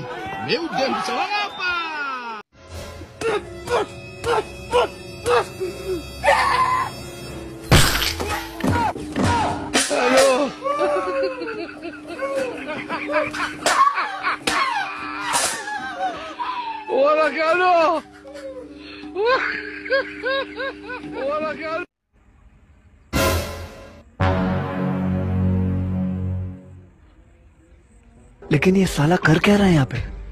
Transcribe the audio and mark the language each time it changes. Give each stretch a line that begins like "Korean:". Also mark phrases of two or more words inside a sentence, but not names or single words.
Portuguese: Meu Deus do céu, opa! Ora, cara! Ora, cara!
Hindi: लेकिन ये साला कर क्या रहा है यहाँ पे?